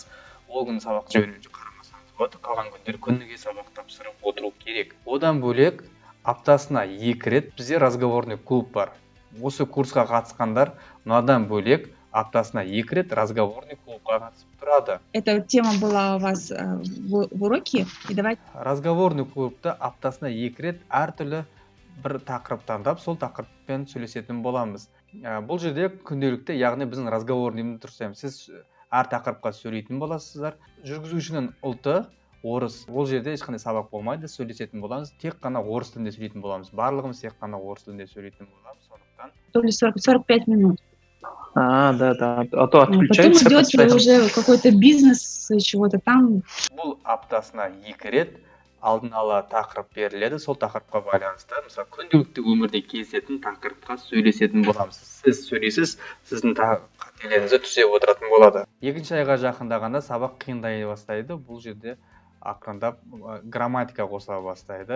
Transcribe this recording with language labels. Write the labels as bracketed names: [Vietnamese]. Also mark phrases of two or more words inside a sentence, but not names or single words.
[Kazakh] Ол күні сабақ жібермей қарамасаңыз болады. Қалған күндер күніге сабақ тапсырып отыру керек. Одан бөлек аптасына 2 рет бізде [Russian] разговорный клуб [Kazakh] бар. Осы курсқа қатысқандар мынадан бөлек аптасына 2 рет [Russian] разговорный клубқа [Kazakh] қатысып тұрады. [Russian] Эта тема была у вас в уроке? И давайте... Разговорный клубта [Kazakh] аптасына 2 рет әртүрлі бір тақырып таңдап, сол тақырыппен сөйлесетін боламыз. Бұл жерде күнделікті, яғни біздің разговорныйымды тұрсаймыз. Сіз әр тақырыпқа сөйлейтін боласыздар. Жүргізушінің ұлты орыс. Ол жерде ешқандай сабақ болмайды, сөйлесетін боламыз. Тек қана орыс тілінде сөйлейтін боламыз. Барлығымыз тек қана орыс тілінде сөйлейтін боламыз. Сондықтан [Russian] То ли 45 минут. Да. А то отключается. Потом идет уже какой-то бизнес, чего-то там. [Kazakh] Бұл аптасына 2 рет алдын ала тақырып беріледі. Сол тақырыпқа байланысты, мысалы, күнделікті өмірде кездесетін тақырыпқа сөйлесетін боламыз. Сіз сөйлейсіз, сіздің қателеріңізді түзеп отыратын болады. 2-ші айға жақындағанда сабақ қиындай бастайды. Бұл жерде ақырындап грамматика қосыла бастайды.